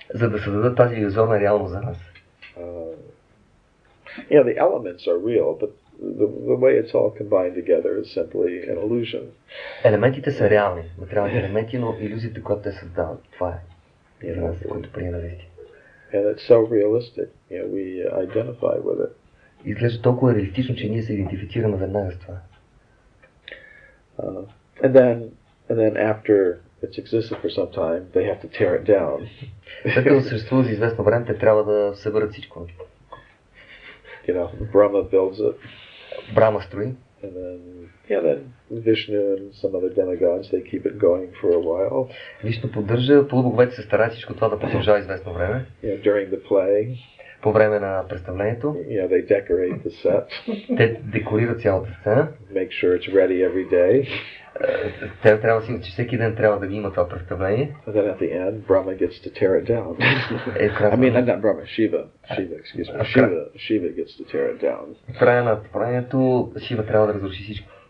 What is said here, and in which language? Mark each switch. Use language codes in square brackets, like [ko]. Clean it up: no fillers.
[bg] За да създадат тази илюзорна реалност за нас. [en] The elements are real, but the way it's all combined together is simply an illusion. [bg] Елементите са реални, материалните елементи, но илюзията, която те създават, това е за нас, което приема истина. [en] And it's so realistic, we identify with it. [bg] Изглежда толкова реалистично, че ние се идентифицираме веднага с това. [en] And then after it's existed for some time, they have to tear it down. [bg] След като съществува за известно време, те трябва да съберат всичко. [en] Brahma builds it. [bg] Брама строи. [en] And then Vishnu and some other demigods, they keep it going for a while. [bg] Вишну поддържа, полубоговете се стараят всичко това да продължава известно време. [en] During the play. [bg] По време на представлението. [en] They decorate the set. [bg] Те декорират цялата сцена. [en] Make sure it's ready every day. [bg] Те трябва да си, че всеки ден трябва да ги има това представление. [en] And then at the end, Brahma gets to tear it down. I mean, not Brahma, Shiva, excuse me. Shiva gets to tear it down. [bg] В края на творението Шива трябва да разруши всичко.